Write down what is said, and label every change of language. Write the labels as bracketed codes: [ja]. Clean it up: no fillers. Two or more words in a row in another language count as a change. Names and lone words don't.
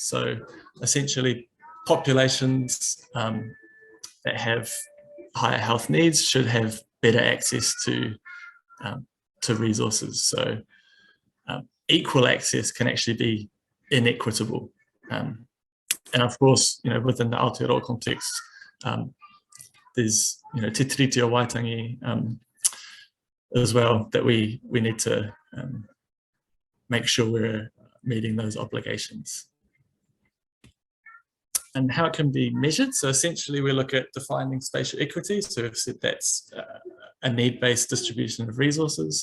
[en] So essentially populations that have higher health needs should have better access to resources. So equal access can actually be inequitable. And of course, within the Aotearoa context, there's, te tiriti o waitangi as well, that we need to make sure we're meeting those obligations. And how it can be measured. So essentially we look at defining spatial equity. So we've said that's a need-based distribution of resources.